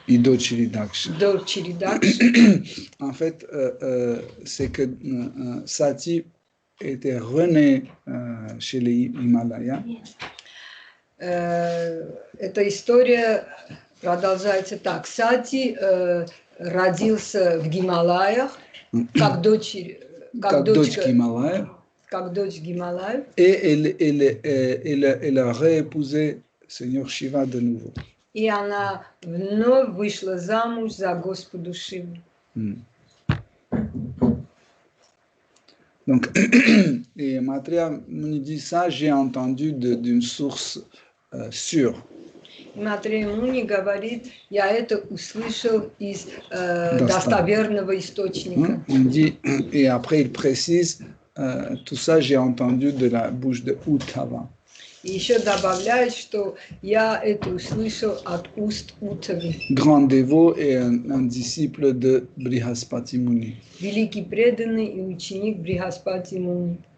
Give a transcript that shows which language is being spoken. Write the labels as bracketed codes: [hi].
[ru] Et дочери Daksha. Дочери Дакши. [fr] En fait, c'est que Sati était renée chez les Himalayas. [ru] Эта история продолжается так. Сати родился в Гималаях, как дочь Гималаев. Как дочь Гималаев. [fr] Et elle a réépousé Seigneur Shiva de nouveau. [ru] И она вновь вышла замуж за Господу Шиву. [fr] Donc, et Maitreya Muni dit ça, j'ai entendu d'une source sûre. [ru] Матрея Муни говорит, я это услышал из достоверного источника. [fr] Il dit, et après il précise, tout ça j'ai entendu de la bouche de Uddhava. [ru] И еще добавляет, что я это услышал от уст Уттавы. [fr] Grand dévot et un disciple de Brihaspati Muni. [ru] Великий преданный и ученик Брихаспати Муни.